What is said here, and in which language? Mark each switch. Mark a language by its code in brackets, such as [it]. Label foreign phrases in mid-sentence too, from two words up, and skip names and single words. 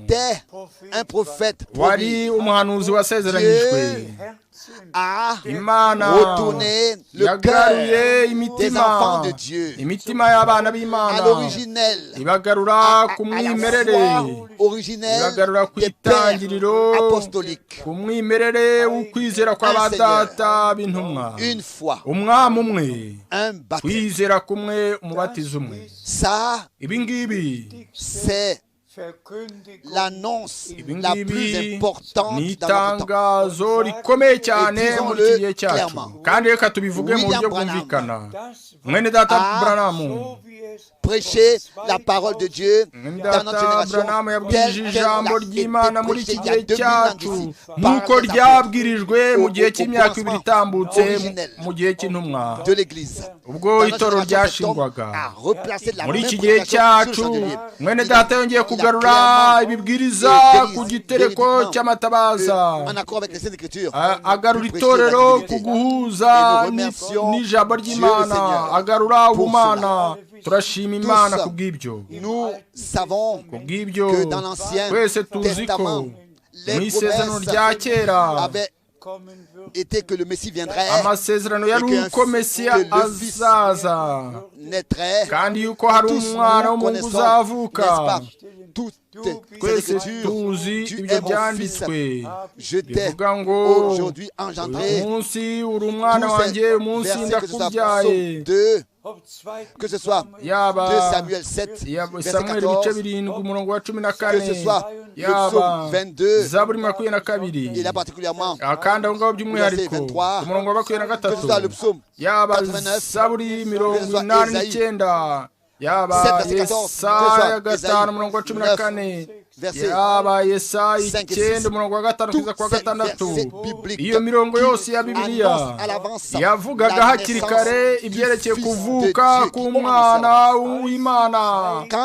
[rw] wari umuhanuzi wasezeranyijwe, Imana yagaruye imitima y'abana b'Imana, ibagarura ku mwimerere, ibagarura ku itangiriro, ku mwimerere w'ukwizera kw'abadata b'intumwa, umwami umwe, kwizera kumwe, umubatizo umwe. Ibi ngibi [fr] l'annonce la plus importante [rw] n'itangazo rikomeye cyane muri iki gihe cyacu, kandi reka tubivuge mu buryo bwumvikana. Mwene data Branham [fr] prêcher la parole de Dieu dans notre génération, [rw] yabwirije ijambo ry'Imana muri iki gihe cyacu nk'uko ryabwirijwe mu gihe cy'imyaka 2 itambutse mu gihe cy'intumwa, ubwo itorero ryashingwaga. Muri iki gihe cyacu mwene data yongeye kugarura ibibwiriza ku gitereko cy'amatabaza, agarura itorero ku guhuza n'ijambo ry'Imana, agarura ubumana. Turashima Imana kubw'ibyo. Kubw'ibyo twese tuzi ko mu isezerano rya kera [fr] était que le Messie viendrait [rw] amasezerano yari uko Mesiya azaza kandi yuko hari umwana w'umuntu uzavuka twese tuzi ibyo byanditswe bivuga ngo umunsi uri umwana wanjye umunsi ndakubyaye [fr] que ce soit 2 Samuel 7 verset 14, que ce soit le psaume 22 et là particulièrement verset 23, que ce soit le psaume 89, que ce soit Ésaïe [rw] yaba Yesaya 5:14 yaba Yesaya 9:5 iyo mirongo yose ya Bibiliya yavugaga hakiri kare ibyerekeye kuvuka k'umwana w'Imana.